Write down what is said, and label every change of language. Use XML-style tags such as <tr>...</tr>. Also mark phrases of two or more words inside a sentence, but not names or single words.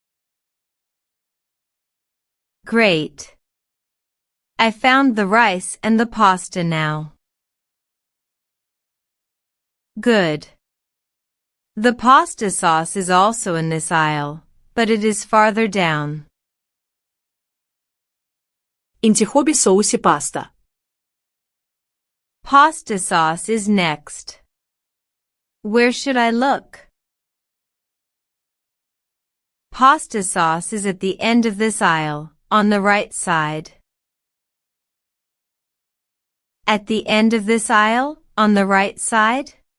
<en>Great. I found the rice and the pasta now. Good. The pasta sauce is also in this aisle, but it is farther down.</en> <tg>Интихоби соуси паста.</tg> <en>Pasta sauce is next. Where should I look? Pasta sauce is at the end of this aisle, on the right side. At the end of this aisle, on the right side?</en>